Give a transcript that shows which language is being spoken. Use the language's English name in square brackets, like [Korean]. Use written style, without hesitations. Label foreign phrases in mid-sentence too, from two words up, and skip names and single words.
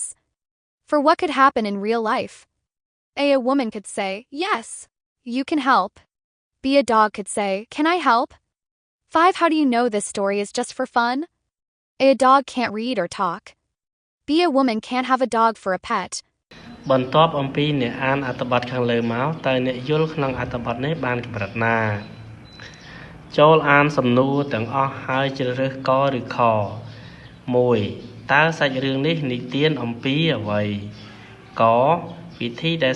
[English] For what could happen in real life? A. A woman could say, yes, you can help. B. A dog could say, can I help? 5. How do you know this story is just for fun? A. A dog can't read or talk. B. A woman can't have a dog for a pet. [Khmer] បន្ទាប់អំពីអ្នកអានអត្ថបទខាងលើមកតើអ្នកយល់ក្នុងអត្ថបទនេះបានកម្រិតណាចូលអានសំណួរទាំងអស់ហើយជ្រើសរើសកឬខ1តើសាច់រឿងនេះនិទានអំពីអ្វីកវិធីដែល